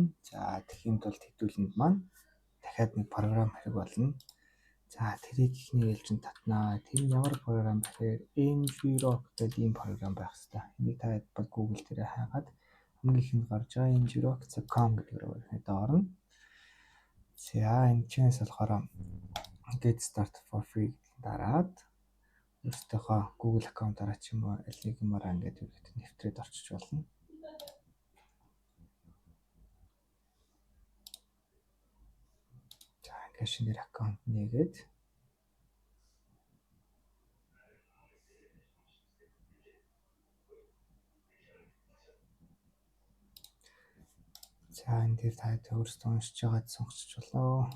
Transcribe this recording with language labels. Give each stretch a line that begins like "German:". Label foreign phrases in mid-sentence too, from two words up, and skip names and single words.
Mongolian: За тэгхийн тулд хэдүүлэнд маань дахиад нэг програм хэрэг болно. За тэрийг ихний ээлжинд татнаа. Тэр ямар програм гэхээр Ngrok гэдэг ийм програм байх хэрэгтэй. Энийг та бол Google дээр хайгаад хамгийн ихэнд гарч байгаа ngrok.com гэдэг рүү орно. За энэ чинээс болохоор
English: get started for free
Mongolian: дараад өөртөөхөө Google аккаунтаараа ч юм уу аль нэг юмараа ингээд нэвтрээд орчиж болно. За ингээд шинээр аккаунт нээгээд за энэ дээр та өөрсдөө уншиж байгаад сонгочих болоо.